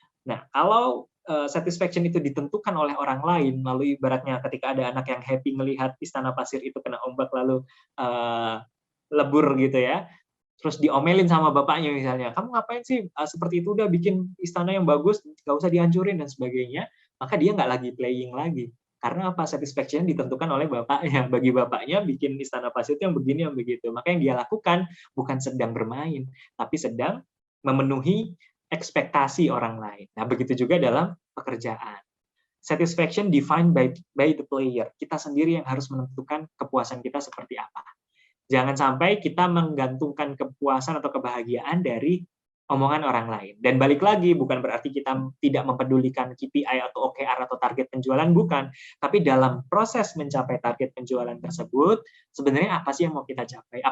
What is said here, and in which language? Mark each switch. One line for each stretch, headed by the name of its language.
Indonesian: Nah, kalau satisfaction itu ditentukan oleh orang lain, lalu ibaratnya ketika ada anak yang happy melihat istana pasir itu kena ombak lalu lebur gitu ya, terus diomelin sama bapaknya misalnya, kamu ngapain sih seperti itu, udah bikin istana yang bagus, nggak usah dihancurin dan sebagainya, maka dia nggak lagi playing lagi. Karena apa? Satisfaction ditentukan oleh bapaknya. Bagi bapaknya bikin istana pasir itu yang begini, yang begitu. Maka yang dia lakukan bukan sedang bermain, tapi sedang memenuhi ekspektasi orang lain. Nah, begitu juga dalam pekerjaan.
English: Satisfaction defined by the player.
Indonesian: Kita sendiri yang harus menentukan kepuasan kita seperti apa. Jangan sampai kita menggantungkan kepuasan atau kebahagiaan dari omongan orang lain. Dan balik lagi, bukan berarti kita tidak mempedulikan KPI atau OKR atau target penjualan, bukan. Tapi dalam proses mencapai target penjualan tersebut, sebenarnya apa sih yang mau kita capai?